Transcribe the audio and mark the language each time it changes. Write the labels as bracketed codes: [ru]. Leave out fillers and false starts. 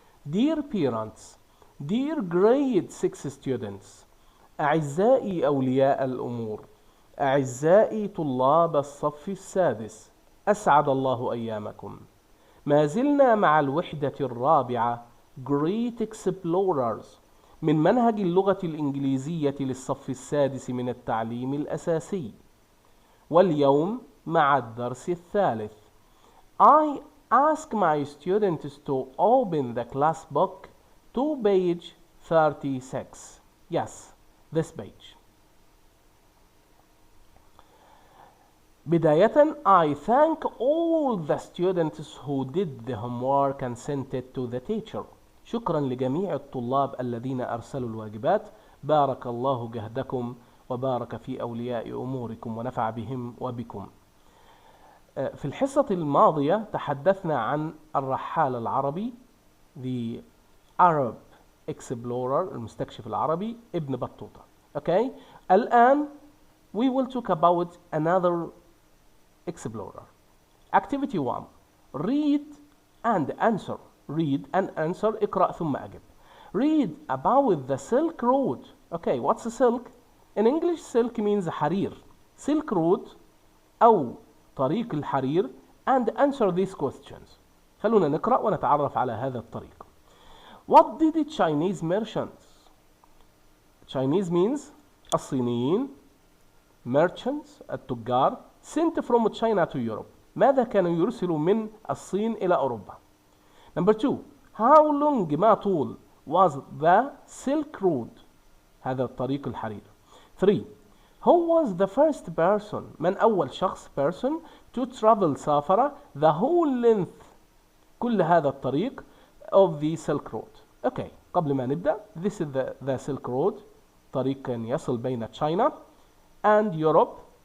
[en] Dear parents, dear grade 6 students, [ar] أعزائي أولياء الأمور، أعزائي طلاب الصف السادس، أسعد الله أيامكم. ما زلنا مع الوحدة الرابعة Great Explorers من منهج اللغة الإنجليزية للصف السادس من التعليم الأساسي، واليوم مع الدرس الثالث. [en] I ask my students to open the class book to page 36. Yes, this page. بداية, I thank all the students who did the homework and sent it to the teacher. [ar] شكرا لجميع الطلاب الذين أرسلوا الواجبات. بارك الله جهدكم وبارك في أولياء أموركم ونفع بهم وبكم. في الحصة الماضية تحدثنا عن الرحال العربي [en] the Arab explorer [ar] المستكشف العربي ابن بطوطة. [en] Okay. الآن we will talk about another explorer. Activity 1. Read and answer. Read and answer. [ar] اقرأ ثم أجب. [en] Read about the Silk Road. Okay, what's a silk? In English, silk means حرير. Silk Road [ar] أو طريق الحرير [en] and answer these questions. [ar] خلونا نقرأ ونتعرف على هذا الطريق. [en] What did the Chinese merchants? Chinese means الصينيين. Merchants التجار sent from China to Europe. [ar] ماذا كانوا يرسلوا من الصين إلى أوروبا؟ [en] Number 2. How long [ar] ما طول [en] was the Silk Road? [ar] هذا الطريق الحرير. 3. [en] Who was the first person? [ar] من أول شخص [en] person to travel سافر the whole length [ar] كل هذا الطريق [en] of the Silk Road. Okay. [ar] قبل ما نبدأ, [en] this is the Silk Road. [ar] طريق كان يصل بين [en] China and Europe.